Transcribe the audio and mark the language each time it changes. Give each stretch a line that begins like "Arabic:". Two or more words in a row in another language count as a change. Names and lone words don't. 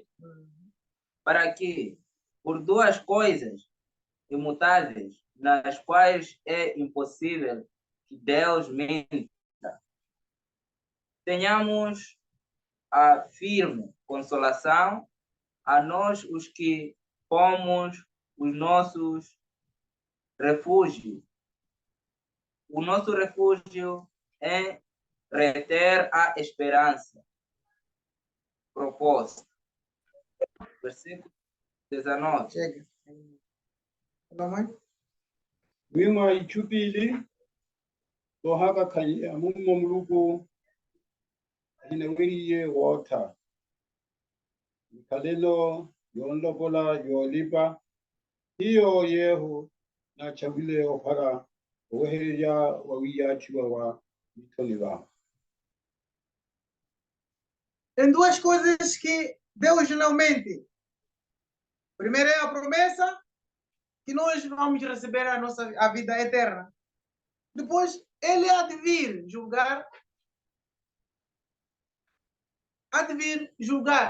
Portuguese: Para que, por duas coisas imutáveis, nas quais é impossível que Deus minta, tenhamos a firme consolação a nós os que pomos os nossos refúgios. O nosso refúgio é reter a esperança proposta. Versículo 19. Chega. Mamãe?
Makhuwa: Wima ichupili tohaka kali amumomluku inawiriye wota kalelo yonlobola yolipa hiyo yehu na chabile opara oheja wawiya chiwawa mitoniba.
Portuguese: Tem duas coisas que Deus não mente. Primeiro é a promessa que nós vamos receber a vida eterna. Depois, ele há de vir julgar. Há de vir julgar.